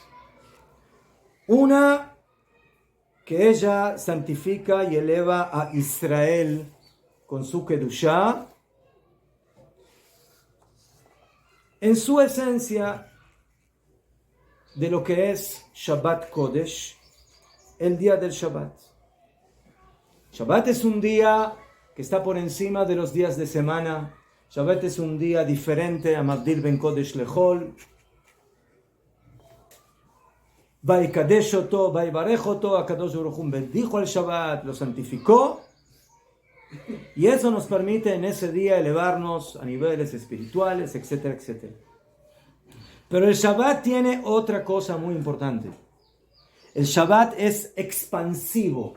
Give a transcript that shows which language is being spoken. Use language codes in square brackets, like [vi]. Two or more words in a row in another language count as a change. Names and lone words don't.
[es] Una que ella santifica y eleva a Israel con su Kedushá, en su esencia de lo que es [he] שבת קודש, [es] el día del Shabbat. Shabbat es un día que está por encima de los días de semana. Shabbat es un día diferente a [he] מבדיל בין קודש לחול. ויקדש אותו ויברך אותו הקדוש ברוך הוא [es] bendijo al Shabbat, lo santificó. Y eso nos permite en ese día elevarnos a niveles espirituales, etcétera, etcétera. Pero el Shabbat tiene otra cosa muy importante. El Shabbat es expansivo.